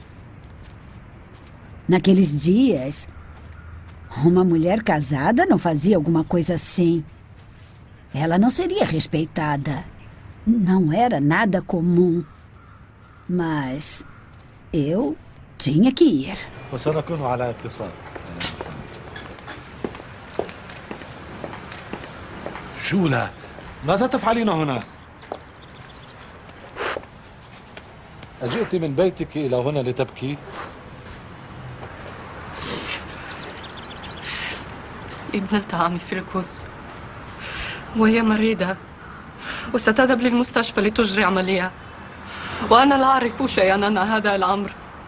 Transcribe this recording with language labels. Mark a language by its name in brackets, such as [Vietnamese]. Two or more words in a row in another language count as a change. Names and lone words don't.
[Portuguese] Naqueles dias, uma mulher casada não fazia alguma coisa assim. Ela não seria respeitada. Não era nada comum. Mas eu tinha que ir. [Arabic] وسنكون على اتصال. شولا، ماذا تفعلين هنا؟ أجئت من بيتك إلى هنا لتبكي؟ ابنة عمي في القدس وهي مريضة وستذهب للمستشفى لتجري عملية وأنا لا أعرف شيئا عن هذا الأمر.